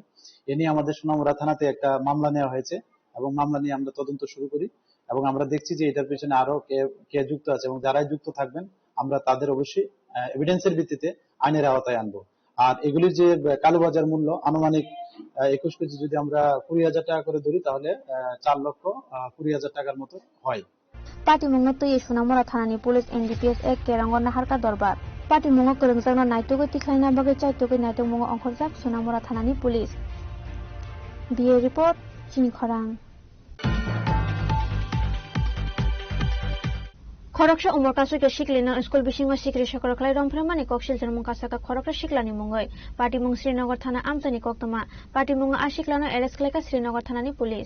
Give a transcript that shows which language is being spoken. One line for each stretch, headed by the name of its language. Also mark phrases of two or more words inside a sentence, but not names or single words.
Bangla: এ নিয়ে আমাদের সোনামুড়া থানাতে একটা মামলা নেওয়া হয়েছে এবং মামলা নিয়ে আমরা তদন্ত শুরু করি এবং আমরা দেখছি যে এটার পেছনে আরো কে যুক্ত আছে এবং যারাই যুক্ত থাকবেন আমরা তাদের অবশ্যই এভিডেন্সের ভিত্তিতে আইনের আওতায় আনবো। আর এগুলির যে কালোবাজার মূল্য আনুমানিক 21 কেজি যদি আমরা 20,000 টাকা করে ধরি তাহলে 4,20,000 টাকার মতো হয়।
Kok Borok: Party mongno tui Sonamura thanani police NDPS ek kerangon naharka dorbar. Party mongo korongjakno naitugoi tikhlaina bagai chaitugoi naituk mongo ongkhorjak Sonamura thanani police.
English: Bureau report chini khorang.
Kok Borok: Khoroksa umorkasukyo siklino school bisingo sikri sakoroklai romphramani koksil jarmung kasaka khoroksa siklani mongoi party mong Srinagar thana amjani koktoma party mong asiklano arrest khlaika Srinagar thanani police.